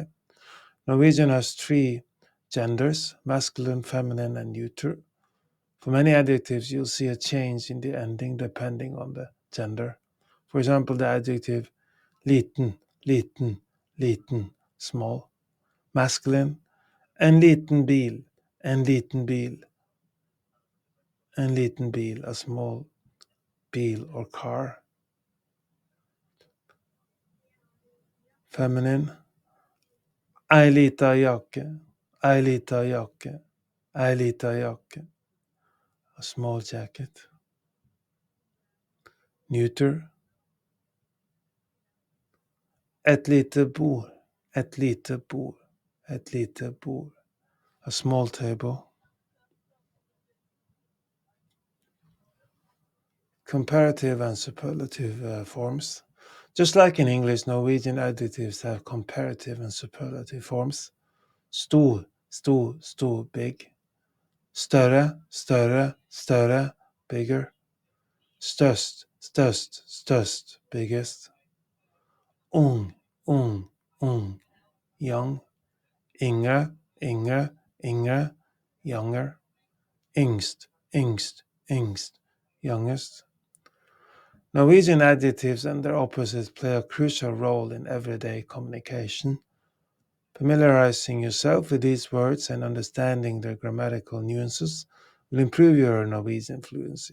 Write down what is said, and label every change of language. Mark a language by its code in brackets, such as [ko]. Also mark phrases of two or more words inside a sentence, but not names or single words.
[en] Norwegian has 3 genders, masculine, feminine, and neuter. For many adjectives, you'll see a change in the ending depending on the gender. For example, the adjective liten, small, masculine, [no] en liten bil, [en] a small bil or car. Feminine, [no] ei lita jakke, [en] a small jacket. Neuter, [no] et lite bord, [en] a small table. Comparative and superlative forms. Just like in English, Norwegian adjectives have comparative and superlative forms. Stor, big. Større, bigger. Størst, biggest. Ung, young. Yngre, younger. [no] Yngst, [en] youngest. Norwegian adjectives and their opposites play a crucial role in everyday communication. Familiarizing yourself with these words and understanding their grammatical nuances will improve your Norwegian fluency.